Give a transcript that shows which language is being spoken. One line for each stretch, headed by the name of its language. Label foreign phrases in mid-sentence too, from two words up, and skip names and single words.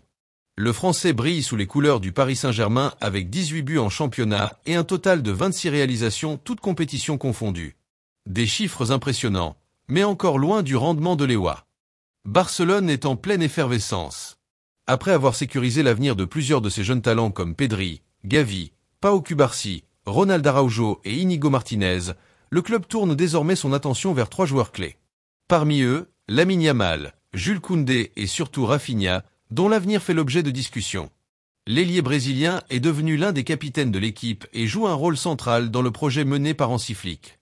French: Le Français brille sous les couleurs du Paris Saint-Germain avec 18 buts en championnat et un total de 26 réalisations toutes compétitions confondues. Des chiffres impressionnants, mais encore loin du rendement de l'EWA. Barcelone est en pleine effervescence. Après avoir sécurisé l'avenir de plusieurs de ses jeunes talents comme Pedri, Gavi, Pau Cubarsí, Ronald Araujo et Íñigo Martínez, le club tourne désormais son attention vers 3 joueurs clés. Parmi eux, Lamine Yamal, Jules Koundé et surtout Rafinha, dont l'avenir fait l'objet de discussions. L'ailier brésilien est devenu l'un des capitaines de l'équipe et joue un rôle central dans le projet mené par Hansi Flick.